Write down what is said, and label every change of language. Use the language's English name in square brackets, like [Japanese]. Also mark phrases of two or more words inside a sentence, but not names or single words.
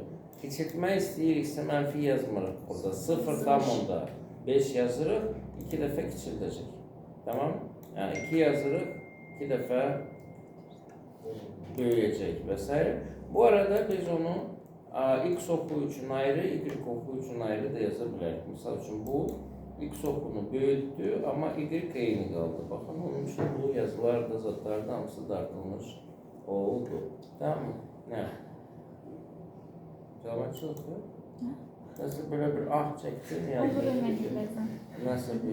[Azerbaijani] Kiçiltmək istəyiriksə mənfi yazmırıq burada. 0,5 yazırıq, 2 dəfə kiçildəcək. [Turkish] Tamam? [Azerbaijani] Yəni 2 yazırıq, 2 dəfə böyüyəcək və s. Bu arada biz onu x oku üçün ayrı, y oku üçün ayrı da yaza bilərik. [Turkish] Misal üçün bu X okunu büyüttü ama Y eyni kaldı. Bakın onun için bu yazılar da zatlar da hamısı dartılmış oldu. Tamam mı? Ne? Camaçılık yok. Nasıl böyle bir ah çektin ya? [Azerbaijani] Olur önemli bəzən. [Turkish] Nasıl bir